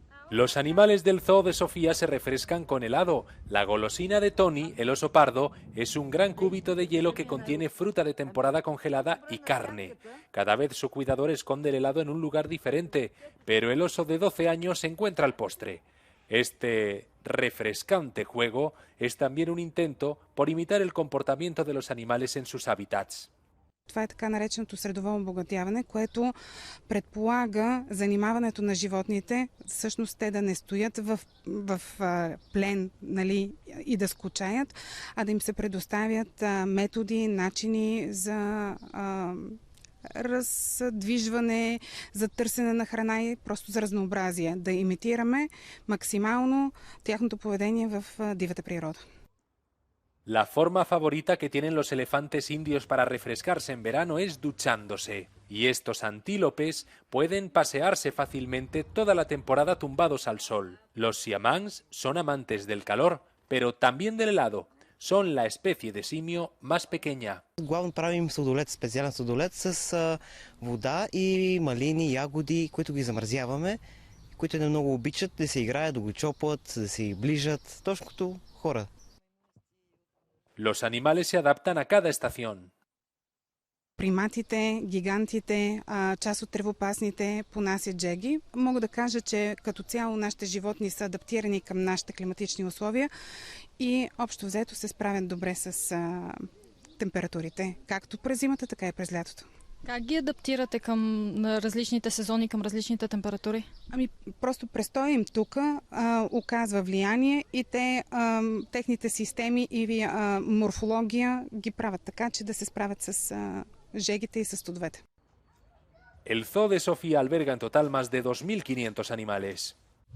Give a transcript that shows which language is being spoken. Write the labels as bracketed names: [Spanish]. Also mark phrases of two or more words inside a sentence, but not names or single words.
[Spanish] Los animales del zoo de Sofía se refrescan con helado. La golosina de Tony, el oso pardo, es un gran cúbito de hielo que contiene fruta de temporada congelada y carne. Cada vez su cuidador esconde el helado en un lugar diferente, pero el oso de 12 años encuentra el postre. Este refrescante juego es también un intento por imitar el comportamiento de los animales en sus hábitats. [Bulgarian] Това е така нареченото средово обогатяване, което предполага занимаването на животните, всъщност те да не стоят в плен, нали, и да скучаят, а да им се предоставят методи, начини за раздвижване, за търсене на храна и просто за разнообразие. Да имитираме максимално тяхното поведение в дивата природа. [Spanish] La forma favorita que tienen los elefantes indios para refrescarse en verano es duchándose, y estos antílopes pueden pasearse fácilmente toda la temporada tumbados al sol. Los siamáns son amantes del calor, pero también del helado. Son la especie de simio más pequeña. [Bulgarian] Главно правим сладолед, специален сладолед с вода и малини, ягоди, които ги замразяваме, които не много обичат да се играят, да го чопат, да се ближат, точно като хора. [Spanish] Los animales se adaptan a cada estación. [Bulgarian] Приматите, гигантите, част от тревопасните понасят джеги. Мога да кажа, че като цяло нашите животни са адаптирани към нашите климатични условия и общо взето се справят добре с температурите, както през зимата, така и през лятото. Как ги адаптирате към различните сезони, към различните температури? Просто престоя им тук оказва влияние и техните системи и морфология ги правят така, че да се справят с жегите и с студовете. [Spanish] El zoo de Sofía alberga en total más de 2.500 animales.